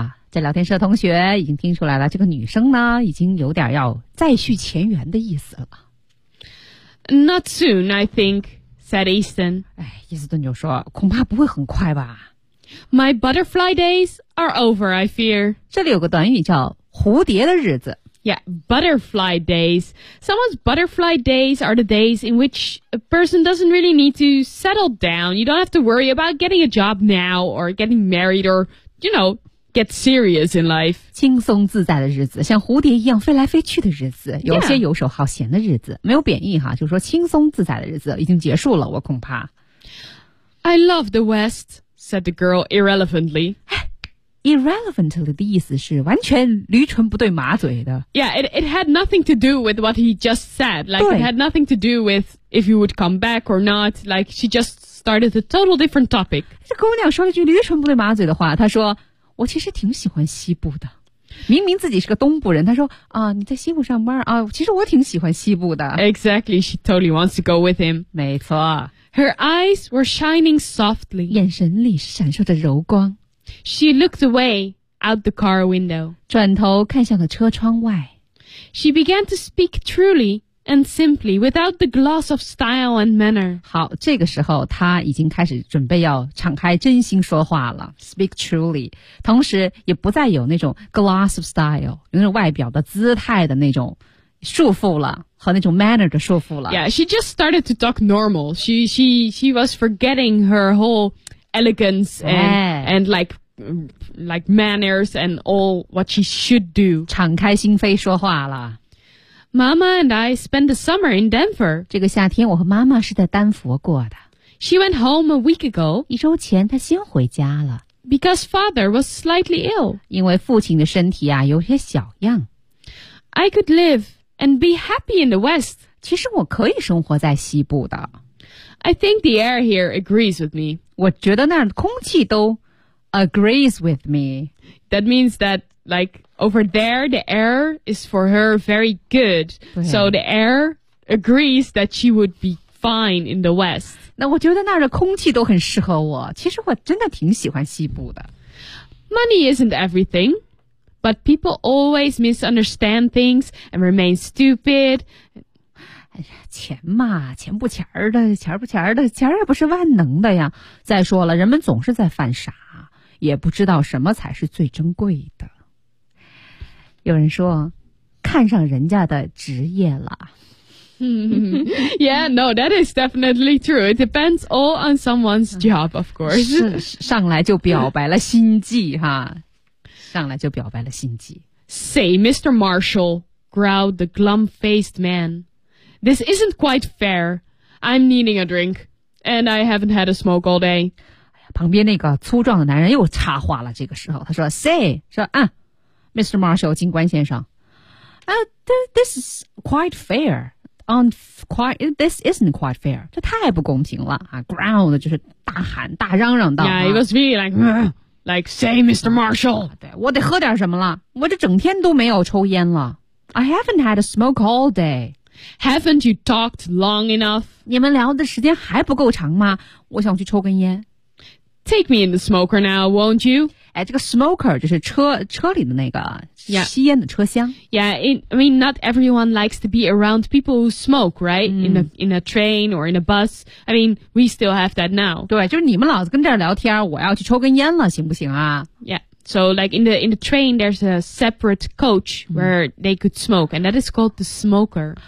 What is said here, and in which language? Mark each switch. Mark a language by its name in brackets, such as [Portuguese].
[Chinese] 这聊天室的同学已经听出来了，这个女生呢已经有点要再续前缘的意思了。 [English] Not soon, I think, said Easton. [Chinese] 哎，伊斯顿就说，恐怕不会很快吧。 [English] My butterfly days are over, I fear. [Chinese] 这里有个短语叫蝴蝶的日子。 [English] Yeah, butterfly days. Someone's butterfly days are the days in which a person doesn't really need to settle down. You don't have to worry about getting a job now or getting married or, you know,Get serious in life. [Chinese] 轻松自在的日子，像蝴蝶一样飞来飞去的日子，有些游手好闲的日子，没有贬义哈，就说轻松自在的日子已经结束了，我恐怕。 [English] I love the West, said the girl irrelevantly. [Chinese] Irrelevantly 的意思是完全驴唇不对马嘴的。 [English] Yeah, it had nothing to do with what he just said. Like, it had nothing to do with if you would come back or not. Like, she just started a total different topic. [Chinese] 这姑娘说了句驴唇不对马嘴的话，她说我其实挺喜欢西部的，明明自己是个东部人，他说啊，你在西部上班啊，其实我挺喜欢西部的。 [English] Exactly, she totally wants to go with him. [Chinese] 没错。 [English] Her eyes were shining softly. [Chinese] 眼神里闪烁着柔光。 [English] She looked away out the car window. [Chinese] 转头看向了车窗外。 [English] She began to speak truly and simply without the gloss of style and manner. [Chinese] 好，这个时候他已经开始准备要敞开真心说话了。 [English] Speak truly. [Chinese] 同时也不再有那种 [English] gloss of style, [Chinese] 有那种外表的姿态的那种束缚了，和那种 manner 的束缚了。 [English] Yeah, she just started to talk normal. She was forgetting her whole elegance and like manners and all what she should do. [Chinese] 敞开心扉说话了。 [English] Mama and I spent the summer in Denver. [Chinese] 这个夏天我和妈妈是在丹佛过的。 [English] She went home a week ago. [Chinese] 一周前她先回家了。 [English] Because father was slightly ill. [Chinese] 因为父亲的身体啊有些小恙。 [English] I could live and be happy in the West. [Chinese] 其实我可以生活在西部的。 [English] I think the air here agrees with me. [Chinese] 我觉得那儿空气都 [English] agrees with me. That means that, like,Over there, the air is for her very good. So the air agrees that she would be fine in the West. [Chinese] 那我觉得那儿的空气都很适合我。其实我真的挺喜欢西部的。 [English] Money isn't everything, but people always misunderstand things and remain stupid. [Chinese] 哎呀，钱嘛，钱不钱儿的，钱不钱儿的，钱也不是万能的呀。再说了，人们总是在犯傻，也不知道什么才是最珍贵的。有人说看上人家的职业了。 [English] Yeah, no, that is definitely true. It depends all on someone's job, of course. [Chinese] 上来就表白了心计哈。上来就表白了心计。 [English] Say, Mr. Marshall, growled the glum-faced man. This isn't quite fair. I'm needing a drink, and I haven't had a smoke all day. [Chinese] 旁边那个粗壮的男人又插话了，这个时候他说 Say, 说啊 Mr. [English] Marshall, [Chinese] 警官先生、 [English] This is quite fair. This isn't quite fair. [Chinese] 这太不公平了、啊、Growled 就是大喊大嚷嚷道 [English] Yeah, it was me like, say, Mr. Marshall. [Chinese] 对，我得喝点什么了。我这整天都没有抽烟了。 [English] I haven't had a smoke all day. Haven't you talked long enough? [Chinese] 你们聊的时间还不够长吗？我想去抽根烟。 [English] Take me in the smoker now, won't you? [Chinese] 哎，这个 smoker 就是车里的那个吸烟的车厢。 [English] Yeah, I mean, not everyone likes to be around people who smoke, right?、Mm. In a train or in a bus. I mean, we still have that now. [Chinese] 对，就是你们老子跟这儿聊天，我要去抽根烟了，行不行啊 [English] ？Yeah. So, like in the train, there's a separate coach where、mm. they could smoke, and that is called the smoker.